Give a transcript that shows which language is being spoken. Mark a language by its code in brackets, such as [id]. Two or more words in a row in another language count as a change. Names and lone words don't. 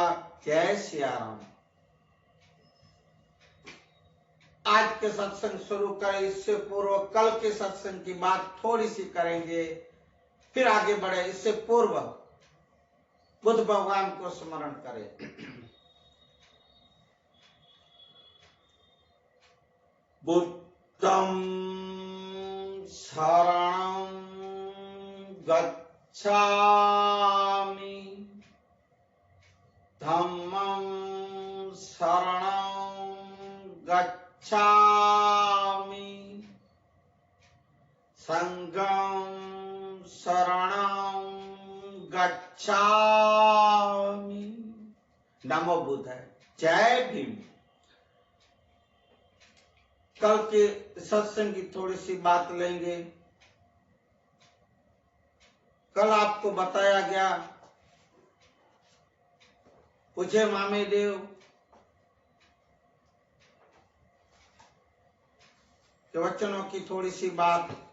[hi] जय सिया राम। आज के सत्संग शुरू करें, इससे पूर्व कल के सत्संग की बात थोड़ी सी करेंगे, फिर आगे बढ़े। इससे पूर्व बुद्ध भगवान को स्मरण करें। [pi] बुद्धं शरणं गच्छामि, धम्मं शरणं गच्छामि, संघं शरणं गच्छामि। [hi] नमो बुद्धाय। जय भीम। कल के सत्संग की थोड़ी सी बात लेंगे। कल आपको बताया गया पूज्य मामे देव के वचनों की थोड़ी सी बात।